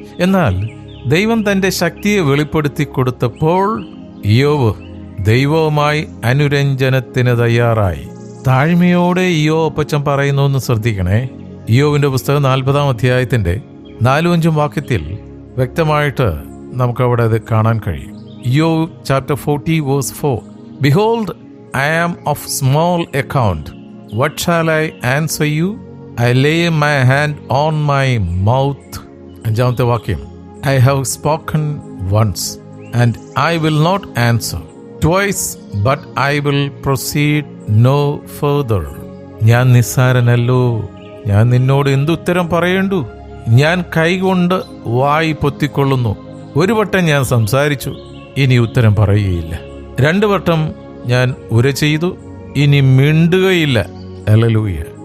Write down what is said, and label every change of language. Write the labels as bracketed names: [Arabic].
[Malayalam] എന്നാൽ ദൈവം തന്റെ ശക്തിയെ വെളിപ്പെടുത്തി കൊടുത്തപ്പോൾ ഇയ്യോബ് ദൈവവുമായി അനുരഞ്ജനത്തിന് തയ്യാറായി. താഴ്മയോടെ ഇയ്യോബ് പറയുന്നു എന്ന് ശ്രദ്ധിക്കണേ. ഇയ്യോബിന്റെ പുസ്തകം 40-ാം അധ്യായത്തിന്റെ 4-5 വാക്യത്തിൽ വ്യക്തമായിട്ട് നമുക്കവിടെ അത് കാണാൻ കഴിയും. [English] ഇയ്യോബ് chapter 40 verse 4, Behold, I am of small account. What shall I answer you? I lay my hand on my mouth. [Malayalam] 5-ാമത്തെ വാക്യം, [English] I have spoken once, and I will not answer. Twice, but I will proceed no further. [Malayalam] ഞാൻ നിസ്സാരനല്ലോ, ഞാൻ നിന്നോട് എന്തുത്തരം പറയേണ്ടു? ഞാൻ കൈകൊണ്ട് വായി പൊത്തിക്കൊള്ളുന്നു. 1 വട്ടം ഞാൻ സംസാരിച്ചു, ഇനി ഉത്തരം പറയുകയില്ല. 2 വട്ടം ഞാൻ ഉര ചെയ്തു, ഇനി മിണ്ടുകയില്ല. ഹല്ലേലൂയ.